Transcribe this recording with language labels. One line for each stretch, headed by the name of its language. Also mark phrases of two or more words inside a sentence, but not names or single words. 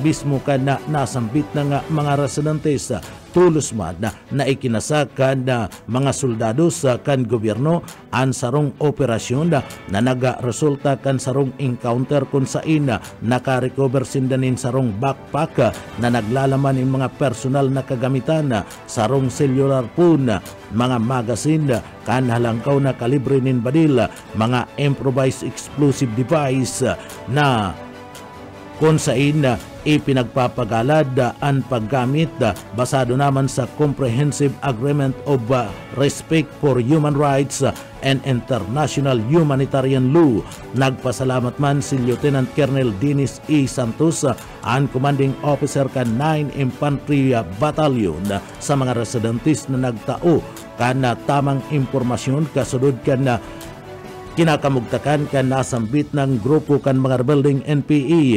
Bikol: mismo kana nasambit na mga residentes tulos man na ikinasakan na mga soldado sa kan gobyerno ang sarong operasyon na nagaresulta kan sarong encounter kung saan nakarecover sindanin sarong backpack na naglalaman ng mga personal na kagamitan, sarong
English: cellular phone,
Bikol: mga magazine, kan halangkaw na kalibre nin badil, mga
English: improvised explosive device
Bikol: na kung saan ipinagpapagalad ang paggamit basado naman sa Comprehensive Agreement of Respect for Human Rights and International Humanitarian Law. Nagpasalamat man si Lieutenant Colonel Dennis E. Santos, ang commanding officer kan 9 Infantry Battalion, sa mga residentes na nagtao kana tamang impormasyon kasunod kan kinakamugtakan kan nasambit ng grupo kan mga rebelding NPA.